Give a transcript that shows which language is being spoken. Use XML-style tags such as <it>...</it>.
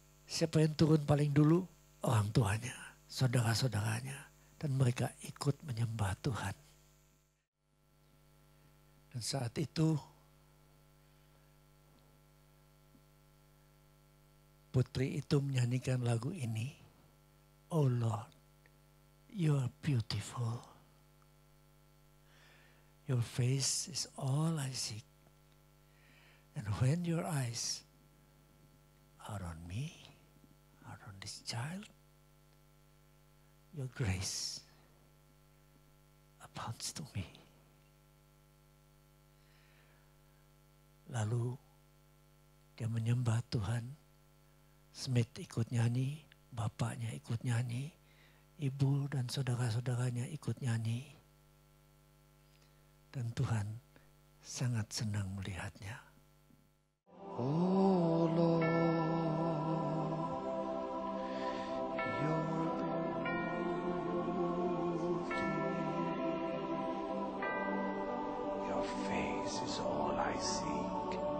<id>Siapa yang turun paling dulu? Orang tuanya, saudara-saudaranya. Dan mereka ikut menyembah Tuhan. Dan saat itu putri itu menyanyikan lagu ini.</id> <en>Oh Lord, you are beautiful. Your face is all I seek. And when your eyes are on me, are on this child, your grace abounds to me.</en> <id>Lalu dia menyembah Tuhan Smith ikut nyanyi, bapaknya ikut nyanyi, ibu dan saudara-saudaranya ikut nyanyi. Dan Tuhan sangat senang melihatnya.</id> <en>Oh Lord, your beauty, your face is all I seek.</en>